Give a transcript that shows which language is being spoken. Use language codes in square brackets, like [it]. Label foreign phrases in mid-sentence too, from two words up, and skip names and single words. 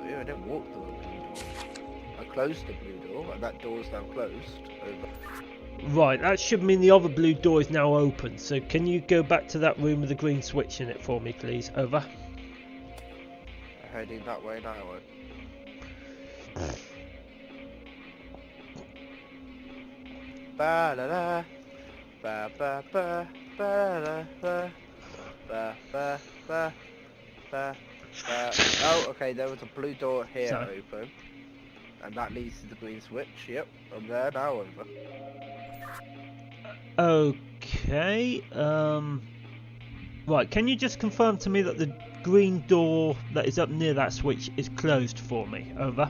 [en] I didn't walk through the blue door. I closed the blue door, and that door's now closed, over. Right, that should mean the other blue door is now open, so can you go back to that room with the green switch in it for me please, over. I'm heading that way now, ba la la, ba ba ba, ba la la, ba ba ba, ba ba. Oh, okay, there was a blue door here open, and that leads to the green switch. Yep, I'm there now, over. Okay, right, can you just confirm to me that the green door that is up near that switch is closed for me, over.